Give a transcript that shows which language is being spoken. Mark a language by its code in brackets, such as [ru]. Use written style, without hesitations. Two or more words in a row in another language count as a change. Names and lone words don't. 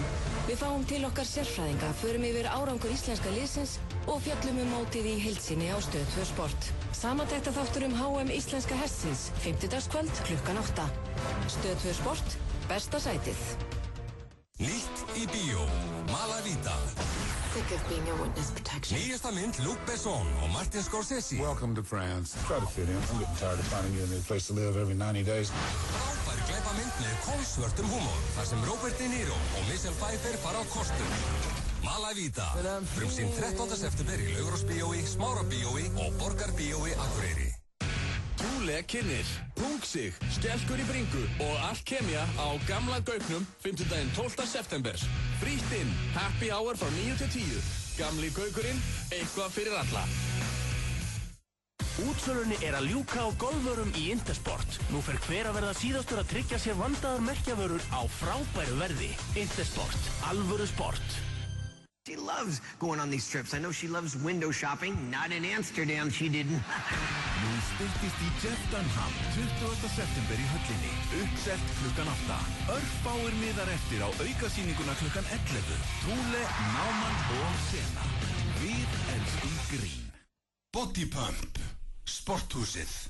[is] Við fáum til okkar sérfræðinga, förum yfir árangur íslenska liðsins og fjöllum mótið í heild sinni á Stöð 2 Sport. Samantekt þáttur HM íslenska hersins, 50-dagskvöld klukkan 8. Stöð 2 Sport, besta sætið. Nýtt í bíó, Malavita. [en] Sick of being a witness protection. [is] Nýjasta mynd Luc Besson og Martin Scorsese. [en] Welcome to France. Try to fit in. I'm getting tired of finding you a new place to live every 90 days. [is] Frábær glæpamynd með kolsvörtum húmor, þar sem Robert De Niro og Michelle Pfeiffer fara á kostum. Malavita, frumsýnd 13. september í Laugarásbíói, Smárabíói og Borgarbíói Akureyri. Trúlega kynnir, Pungsig, Skelkur í Bringu og Alkemia á Gamla Gauknum 5. 12. september. Frítt inn, [en] happy hour [is] frá 9 til 10. Gamli Gaukurinn, eitthvað fyrir alla. Útsölunni er að ljúka á golfvörum í Intersport. Nú fer hver að verða síðastur að tryggja sér vandaðar merkjavörur á frábæru verði. Intersport, alvöru sport. [en] She loves going on these trips. I know she loves window shopping. Not in Amsterdam, she didn't. [is] Nú styrtist í Jeff Dunham 20. september í höllinni. Uppselt klukkan 8. Örfáir miðar eftir á aukasýninguna klukkan 11. Trúle, Náman og Sena. Við elskum grín. Body Pump. Sporthúsið.